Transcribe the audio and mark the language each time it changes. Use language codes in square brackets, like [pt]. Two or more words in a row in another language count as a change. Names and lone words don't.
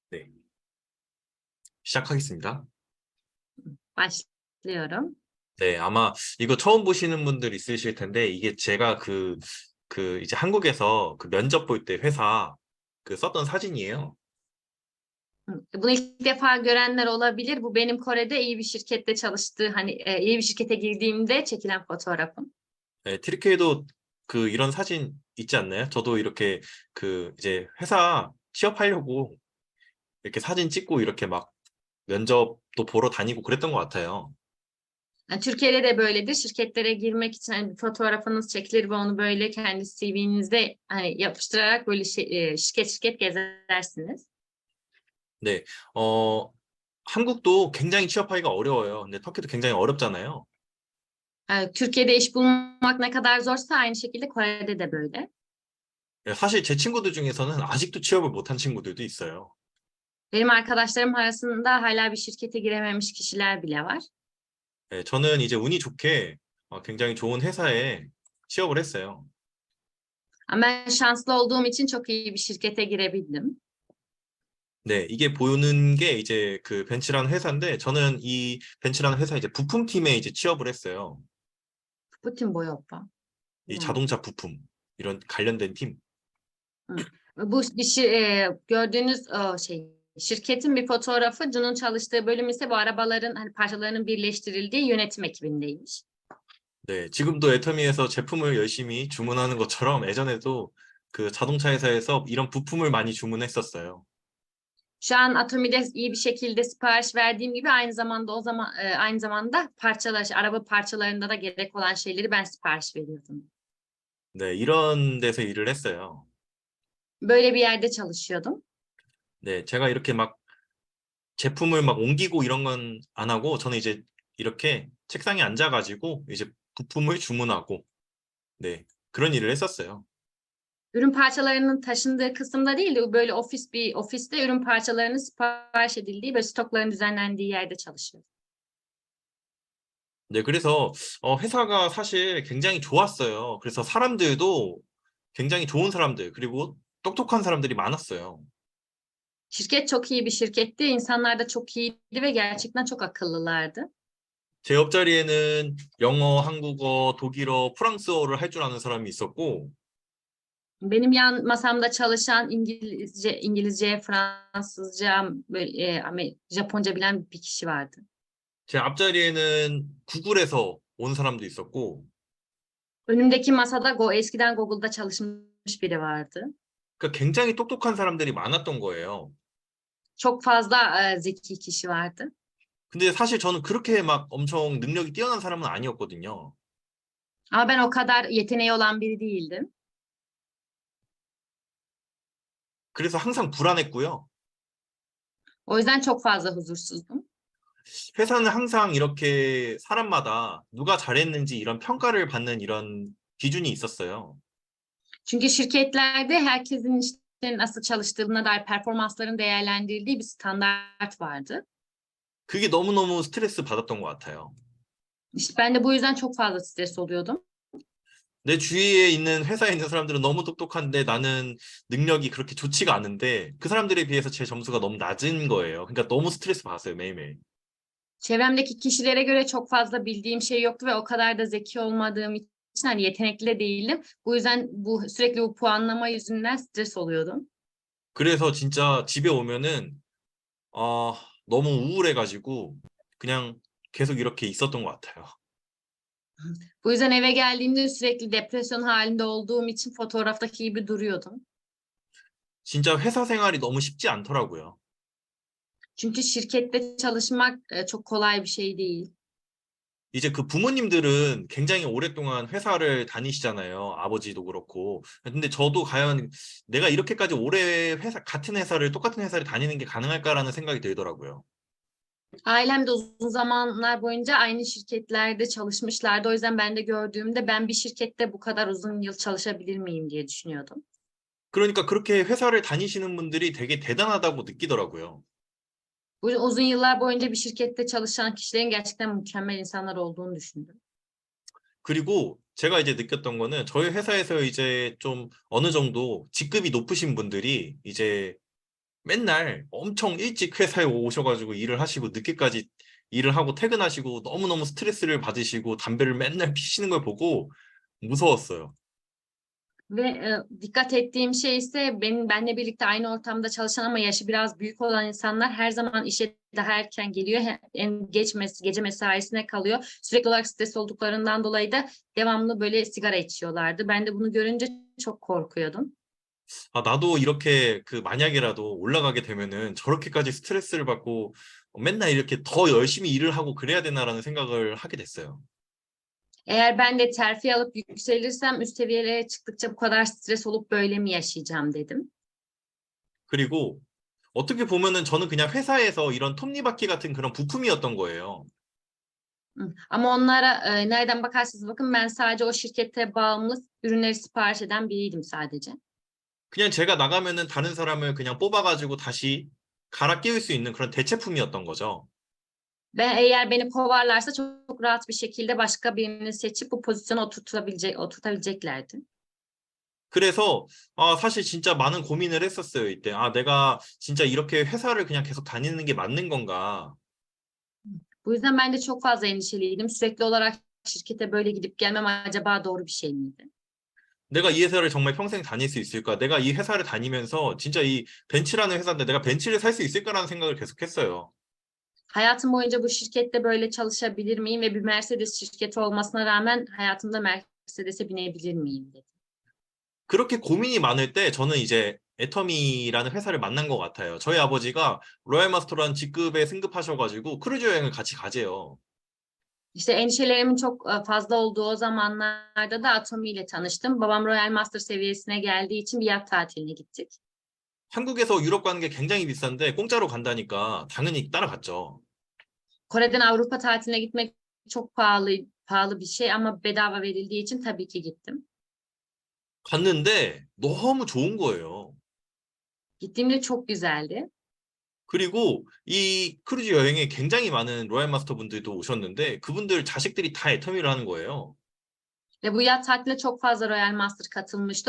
[ko] 네, 시작하겠습니다. [tr] Başlıyorum. [ko] 네, 아마 이거 처음 보시는 분들 있으실 텐데, 이게 제가 이제 한국에서 그 면접 볼 때 회사 썼던 사진이에요. [tr] Bunu ilk defa görenler olabilir. Bu benim Kore'de iyi bir şirkette iyi bir şirkete girdiğimde çekilen fotoğrafım. [ko] 네, 트리케이도 이런 사진 있지 않나요? 저도 이렇게 이제 회사 취업하려고 이렇게 사진 찍고 이렇게 막 면접도 보러 다니고 그랬던 것 같아요. [tr] Yani Türkiye'de de böyledir. Şirketlere girmek için hani bir fotoğrafınız çekilir ve onu böyle kendi CV'nizde hani yapıştırarak böyle şirket şirket gezersiniz. [ko] 네, 한국도 굉장히 취업하기가 어려워요. 근데 터키도 굉장히 어렵잖아요. [tr] Türkiye'de iş bulmak ne kadar zorsa aynı şekilde Kore'de de böyle. [ko] 네, 사실 제 친구들 중에서는 아직도 취업을 못한 친구들도 있어요. [tr] Benim arkadaşlarım arasında hala bir şirkete girememiş kişiler bile var. [ko] 네, 저는 이제 운이 좋게 굉장히 좋은 회사에 취업을 했어요. [tr] Ama ben şanslı olduğum için çok iyi bir şirkete girebildim. [ko] 네, 이게 보는 게 이제 그 벤츠라는 회사인데 저는 이 벤츠라는 회사 이제 부품팀에 이제 취업을 했어요. Putin boyu oppa. 이 [tr] Anlamadım. [ko] 자동차 부품 이런 관련된 팀. Hı. [tr] Gördüğünüz şirketin bir fotoğrafı. Jun'un çalıştığı bölüm ise bu arabaların hani parçalarının birleştirildiği yönetim ekibindeymiş. [ko] 네, 지금도 애터미에서 제품을 열심히 주문하는 것처럼 예전에도 그 자동차 회사에서 이런 부품을 많이 주문했었어요. [tr] Şu an Atomi'de iyi bir şekilde sipariş verdiğim gibi aynı zamanda araba parçalarında da gerek olan şeyleri ben sipariş veriyordum. [ko] 네, 이런 데서 일을 했어요. [tr] Böyle bir yerde çalışıyordum. [ko] 네, 제가 이렇게 막 제품을 막 옮기고 이런 건 안 하고 저는 이제 이렇게 책상에 앉아가지고 이제 부품을 주문하고 네, 그런 일을 했었어요. [tr] Ürün parçalarının taşındığı kısımda değil de böyle bir ofiste ürün parçalarının sipariş edildiği ve stokların düzenlendiği yerde çalışıyordum. [ko] 네, 그래서 회사가 사실 굉장히 좋았어요. 그래서 사람들도 굉장히 좋은 사람들 그리고 똑똑한 사람들이 많았어요. [tr] Şirket çok iyi bir şirketti. İnsanlar da çok iyiydi ve gerçekten çok akıllılardı. [ko] 제 옆자리에는 영어, 한국어, 독일어, 프랑스어를 할 줄 아는 사람이 있었고 [tr] Benim yan masamda çalışan İngilizce, Fransızca, Japonca bilen bir kişi vardı. [ko] 제 앞자리에는 구글에서 온 사람도 있었고 [tr] Önümdeki masada eskiden Google'da çalışmış biri vardı. [ko] 그러니까 굉장히 똑똑한 사람들이 많았던 거예요. [tr] Çok fazla zeki kişi vardı. [ko] 근데 사실 저는 그렇게 막 엄청 능력이 뛰어난 사람은 아니었거든요. [tr] Ama ben o kadar yeteneği olan biri değildim. [ko] 그래서 항상 불안했고요. [tr] O yüzden çok fazla huzursuzdum. [ko] 회사는 항상 이렇게 사람마다 누가 잘했는지 이런 평가를 받는 이런 기준이 있었어요. [tr] Çünkü şirketlerde herkesin işte nasıl çalıştığına dair performansların değerlendirildiği bir standart vardı. [ko] 그게 너무너무 스트레스 받았던 것 같아요. [tr] İşte ben de bu yüzden çok fazla stres oluyordum. [ko] 내 주위에 있는 회사에 있는 사람들은 너무 똑똑한데 나는 능력이 그렇게 좋지가 않은데 그 사람들에 비해서 제 점수가 너무 낮은 거예요. 그러니까 너무 스트레스 받았어요, 매일매일. [tr] Çevremdeki kişilere göre çok fazla bildiğim şey yoktu ve o kadar da zeki olmadığım için hani yetenekli de değildim. Bu yüzden sürekli bu puanlama yüzünden stres oluyordum. [ko] 그래서 진짜 집에 오면은 아, 너무 우울해가지고 그냥 계속 이렇게 있었던 것 같아요. [tr] Bu yüzden eve geldiğimde sürekli depresyon halinde olduğum için fotoğraftaki gibi duruyordum. [ko] 진짜 회사 생활이 너무 쉽지 않더라고요. [tr] Çünkü şirkette çalışmak çok kolay bir şey değil. [ko] 이제 그 부모님들은 굉장히 오랫동안 회사를 다니시잖아요. 아버지도 그렇고. 근데 저도 과연 내가 이렇게까지 오래 같은 회사를, 똑같은 회사를 다니는 게 가능할까라는 생각이 들더라고요. [tr] Ailem de uzun zamanlar boyunca aynı şirketlerde çalışmışlardı. O yüzden ben de gördüğümde ben bir şirkette bu kadar uzun yıl çalışabilir miyim diye düşünüyordum. [ko] 그러니까 그렇게 회사를 다니시는 분들이 되게 대단하다고 느끼더라고요. [tr] Bu uzun yıllar boyunca bir şirkette çalışan kişilerin gerçekten mükemmel insanlar olduğunu düşündüm. [ko] 그리고 제가 이제 느꼈던 거는 저희 회사에서 이제 좀 어느 정도 직급이 높으신 분들이 이제 맨날 엄청 일찍 회사에 오셔가지고 일을 하시고 늦게까지 일을 하고 퇴근하시고 너무너무 스트레스를 받으시고 담배를 맨날 피시는 걸 보고 무서웠어요. [tr] Ve dikkat ettiğim şey ise benle birlikte aynı ortamda çalışan ama yaşı biraz büyük olan insanlar her zaman işe daha erken geliyor. En geç gece mesaisine kalıyor. Sürekli olarak stres olduklarından dolayı da devamlı böyle sigara içiyorlardı. Ben de bunu görünce çok korkuyordum. [ko] 아, 나도 이렇게 만약에라도 올라가게 되면은 저렇게까지 스트레스를 받고 맨날 이렇게 더 열심히 일을 하고 그래야 되나라는 생각을 하게 됐어요. [tr] Eğer ben de terfi alıp yükselirsem üst seviyelere çıktıkça bu kadar stres olup böyle mi yaşayacağım dedim. [ko] 그리고 어떻게 보면은 저는 그냥 회사에서 이런 톱니바퀴 같은 그런 부품이었던 거예요. [tr] Ama onlara nereden bakarsanız bakın ben sadece o şirkete bağımlı ürünleri sipariş eden biriydim sadece. [ko] 그냥 제가 나가면은 다른 사람을 그냥 뽑아가지고 다시 갈아 끼울 수 있는 그런 대체품이었던 거죠. [tr] Ve eğer beni kovarlarsa çok rahat bir şekilde başka birini seçip bu pozisyona oturtabileceklerdi. [ko] 그래서 사실 진짜 많은 고민을 했었어요, 이때. 아, 내가 진짜 이렇게 회사를 그냥 계속 다니는 게 맞는 건가? [tr] Bu yüzden ben de çok fazla endişeliydim. Sürekli olarak şirkete böyle gidip gelmem acaba doğru bir şey miydi? [ko] 내가 이 회사를 정말 평생 다닐 수 있을까? 내가 이 회사를 다니면서 진짜 이 벤츠라는 회사인데 내가 벤츠를 살 수 있을까라는 생각을 계속 했어요. [tr] Hayatım boyunca bu şirkette böyle çalışabilir miyim ve bir Mercedes şirketi olmasına rağmen hayatımda Mercedes'e binebilir miyim dedim. [ko] 그렇게 고민이 많을 때 저는 이제 애터미라는 회사를 만난 것 같아요. 저희 아버지가 로얄 마스터라는 직급에 승급하셔가지고 크루즈 여행을 같이 가재요. [tr] İşte endişelerimin çok fazla olduğu o zamanlarda da Atomi ile tanıştım. Babam Royal Master seviyesine geldiği için bir yat tatiline gittik. [ko] 한국에서 유럽 가는 게 굉장히 비싼데 공짜로 간다니까 당연히 따라갔죠. [tr] Kore'den Avrupa tatiline gitmek çok pahalı bir şey ama bedava verildiği için tabii ki gittim. [ko] 갔는데 너무 좋은 거예요. [tr] Gittiğimde çok güzeldi. [ko] 그리고 이 크루즈 여행에 굉장히 많은 로얄 마스터 분들도 오셨는데 그분들 자식들이 다 애터미를 하는 거예요. [tr] Ve bu yat tatiline çok fazla Royal Master katılmıştı.